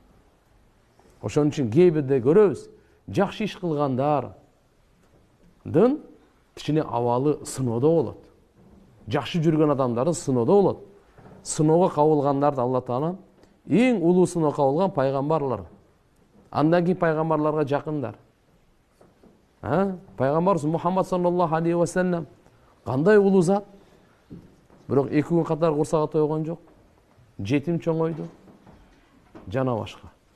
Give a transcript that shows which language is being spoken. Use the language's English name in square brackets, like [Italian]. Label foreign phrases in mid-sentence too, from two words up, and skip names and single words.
[Kyrgyz] Ошон үчүн кээ бирде көрөбүз, жакшы иш кылгандардын кичине абалы сыноодо болот. Жакшы жүргөн адамдардын сыноодо болот. Сыноого кабылгандарды Алла Таала эң улуу сыноо кабылган пайгамбарлар. Андан кийин пайгамбарларга жакындар. Пайгамбарыбыз Мухаммад [Arabic] صلى الله عليه وسلم [Kyrgyz] кандай улуу зат? Бирок 2 күн катар курсагы тойгон жок. Жетим чоңойду. Жана башка.